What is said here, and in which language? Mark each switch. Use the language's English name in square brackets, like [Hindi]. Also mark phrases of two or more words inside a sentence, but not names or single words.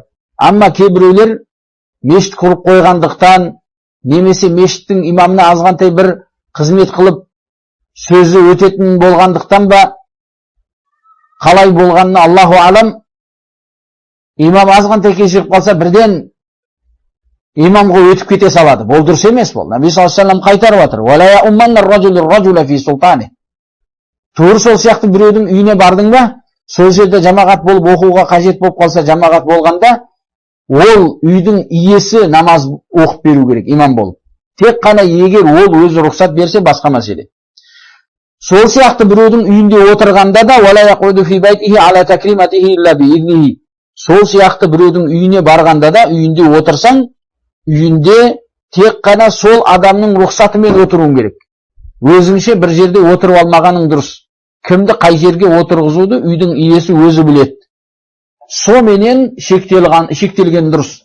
[Kazakh] Амма кейбіреулер мешіт құрып қойғандықтан, немесе мешіттің имамына азғантай бір қызмет қылып сөзі өтетін болғандықтан ба, қалай болғанына [Arabic] الله أعلم, [Kazakh] имам азғантай кешіріп қалса, бірден имамға өтіп кете салады. Бұл дұрыс емес бұл. Наби [Arabic] صلى الله عليه وسلم [Kazakh] қайтарып жатыр. [Arabic] «ولا يؤمن الرجل في سلطانه». [Kazakh] Тура сол сияқты біреудің үйіне бардың ба, сол жерде жамағат болып оқуға қажет болып қалса, жамағат болғанда, ол үйдің иесі намаз оқып беру керек, имам болып. Тек қана егер ол өзі рұқсат берсе, басқа мәселе. Сол сияқты біреудің үйінде отырғанда да, [Arabic] «ولا يقعد في بيته على تكرمته إلا بإذنه». [Kazakh] Сол сияқты біреудің үйіне барғанда да, үйінде отырсаң, үйінде тек қана сол адамның рұқсатымен отыруың керек. Өзіңше бір жерде отырып алмағаның дұрыс. Кімді қай жерге отырғызуды үйдің иесі өзі біледі. Соменен шектелген дұрыс.